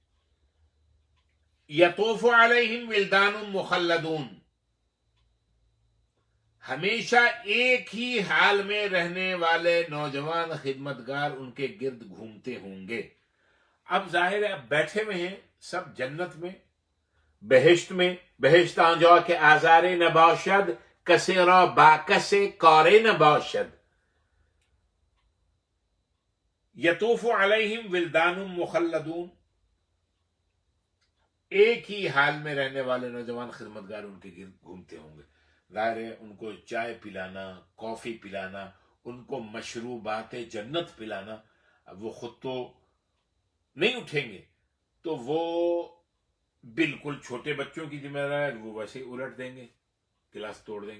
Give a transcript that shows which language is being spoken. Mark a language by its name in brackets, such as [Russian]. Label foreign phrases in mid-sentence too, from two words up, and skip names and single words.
[Arabic] یطوف علیہم ولدان مخلدون، [Urdu] ہمیشہ ایک ہی حال میں رہنے والے نوجوان خدمتگار ان کے گرد گھومتے ہوں گے. اب ظاہر ہے بیٹھے ہوئے ہیں سب جنت میں، بہشت میں. [Persian] بہشت آنجا کے آزار نباشد، کسی را با کسی کار نباشد. [Arabic] یطوف علیہم ولدان مخلدون، [Urdu] ایک ہی حال میں رہنے والے نوجوان خدمتگار ان کے گرد گھومتے ہوں گے. ظاہر ہے ان کو چائے پلانا، کافی پلانا، ان کو مشروبات جنت پلانا. اب وہ خود تو نہیں اٹھیں گے تو وہ بالکل چھوٹے بچوں کی ذمہ داری وہ ویسے ہی الٹ دیں گے، گلاس توڑ دیں گے.